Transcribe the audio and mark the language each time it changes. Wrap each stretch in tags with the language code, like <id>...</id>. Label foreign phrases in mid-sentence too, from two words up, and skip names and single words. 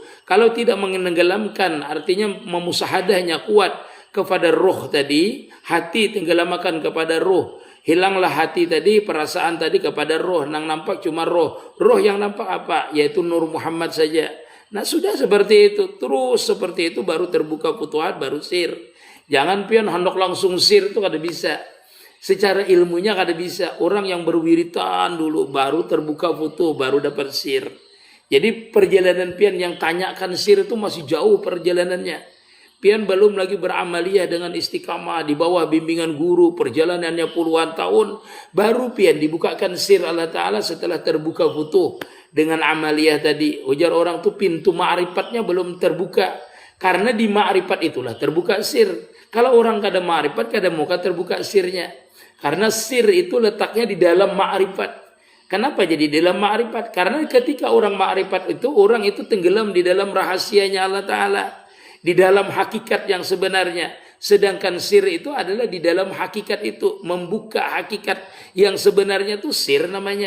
<id>Kalau tidak menenggelamkan, artinya memusahadahnya kuat kepada roh tadi, hati tenggelamkan kepada roh. Hilanglah hati tadi, perasaan tadi kepada roh.</id> <bjn>Nang nampak cuma roh. Roh yang nampak apa?</bjn> <id>Yaitu Nur Muhammad saja. Nah, sudah seperti itu. Terus seperti itu baru terbuka futuhat, baru sir.</id> <bjn>Jangan pian hendak langsung sir, itu kada bisa. Secara ilmunya kada bisa.</bjn> <id>Orang yang berwiritan dulu baru terbuka futuh, baru dapat sir. Jadi perjalanan pian yang tanyakan sir itu masih jauh perjalanannya. Pian belum lagi beramaliyah dengan istiqamah di bawah bimbingan guru, perjalanannya puluhan tahun, baru pian dibukakan sir Allah Ta'ala setelah terbuka futuh dengan amaliyah tadi.</id> <bjn>Ujar orang tuh pintu ma'rifatnya belum terbuka, karena di ma'rifat itulah terbuka sir. Kalau orang kada ma'rifat, kada muka terbuka sirnya, karena sir itu letaknya di dalam ma'rifat.</bjn> <id>Kenapa jadi dalam ma'rifat? Karena ketika orang ma'rifat itu, orang itu tenggelam di dalam rahasianya Allah Ta'ala, di dalam hakikat yang sebenarnya. Sedangkan sir itu adalah di dalam hakikat itu, membuka hakikat yang sebenarnya itu sir namanya.</id>